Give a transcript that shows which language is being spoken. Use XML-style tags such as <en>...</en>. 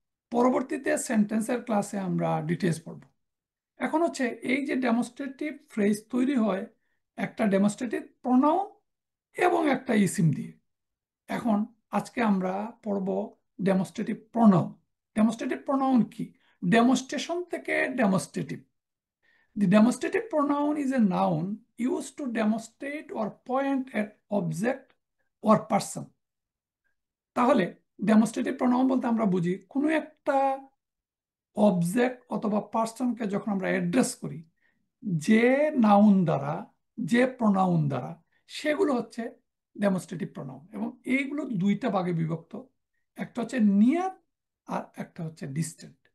<bn>পরবর্তীতে সেন্টেন্সের ক্লাসে আমরা ডিটেলস পড়ব। এখন হচ্ছে এই যে ডেমনস্ট্রেটিভ ফ্রেজ তৈরি হয় একটা ডেমনস্ট্রেটিভ প্রোনাউন এবং একটা ইসিম দিয়ে। এখন আজকে আমরা পড়ব ডেমনস্ট্রেটিভ প্রোনাউন। ডেমনস্ট্রেটিভ প্রোনাউন কি? ডেমনস্ট্রেশন থেকে demonstrative.</bn> <en>The demonstrative pronoun is a noun used to demonstrate or point at object or person.</en> <bn>তাহলে ডেমনস্ট্রেটিভ প্রোনাউন বলতে আমরা বুঝি কোনো একটা অবজেক্ট অথবা পার্সনকে যখন আমরা অ্যাড্রেস করি যে নাউন দ্বারা, যে প্রোনাউন দ্বারা, সেগুলো হচ্ছে ডেমনস্ট্রেটিভ প্রোনাউন। এবং এইগুলো দুইটা ভাগে বিভক্ত। একটা হচ্ছে নিয়ার আর একটা হচ্ছে ডিস্টেন্ট।</bn>